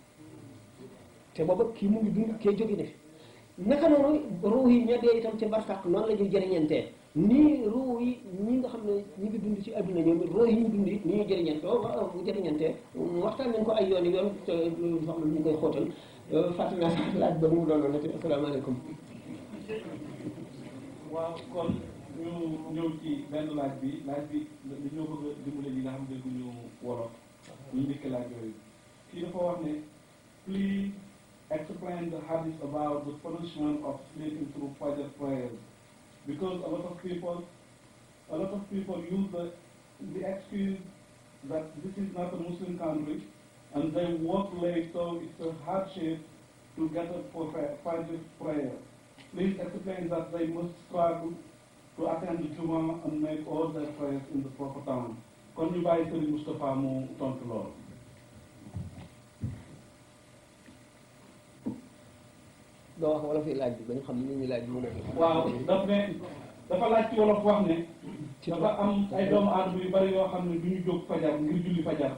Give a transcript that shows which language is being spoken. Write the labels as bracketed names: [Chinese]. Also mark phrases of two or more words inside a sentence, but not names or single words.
[Wolof] te booba kii mu ngi dund kee jóge ne naka noonu ruux yi ña dee itam ca barsàq noonu la ñuy jëriñantee nii ruux yi ñi nga xam ne ñi ngi dund ci adduna ñoom ruux yi ñu dund ni ñuy jëriñante bu jëriñantee waxtaan nañ ko ay yoon te soxla ñu koy xóotal fàttali naa sax laaj ba mu doon nati asalaamaaleykum. waaw kon ñu ñëw ci benn laaj bi dañoo bëgg a dimbale ñi nga xam ne dégguñu wolof ñu njëkk laaj yooyu kii dafa wax ne [English] please explain the hadith about the punishment of sleeping through Fajr prayers, because a lot of people use the excuse that this is not a Muslim country and they work late, so it's a hardship to get up for Fajr prayer. Please explain that they must struggle to attend the Juma and make all their prayers in the proper time. [Wolof] Kon ñu bàyyi Serigne Moustapha mu tontu lool. doo wax wala fi laaj bi ba ñu xam ni ñuy laaj mu ne. waaw dafa laaj ci wolof wax ne. dafa am ay doomu aadama yu bari yoo xam ne du ñu jóg fajar ngir julli fajar.